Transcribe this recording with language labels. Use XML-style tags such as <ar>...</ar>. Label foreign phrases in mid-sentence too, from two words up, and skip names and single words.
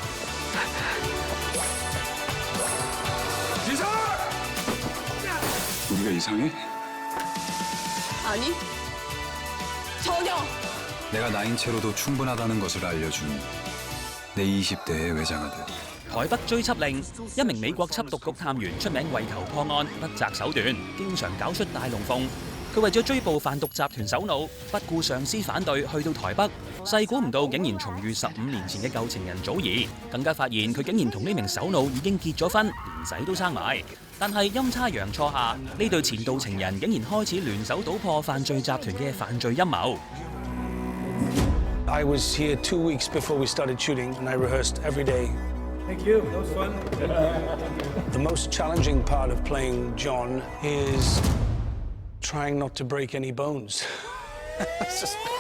<ko>이상! 우리가 이상해? 아니, 전혀. 내가 나인 채로도 충분하다는 것을 알려준 내 20대의 외장아들.</ko> <yue>台北追緝令，一名美國緝毒局探員出名為求破案，不擇手段，經常搞出大龍鳳。佢為咗追捕販毒集團首腦，不顧上司反對，去到台北，細估唔到竟然重遇15年前嘅舊情人祖兒，更加發現佢竟然同呢名首腦已經結咗婚，連仔都生埋。但係陰差陽錯下，呢對前度情人竟然開始聯手搗破犯罪集團嘅犯罪陰謀。</yue> <en>I was here 2 weeks before we started shooting, and I rehearsed every day. Thank you. That was fun. The most challenging part of playing John is trying not to break any bones. It's just...</en>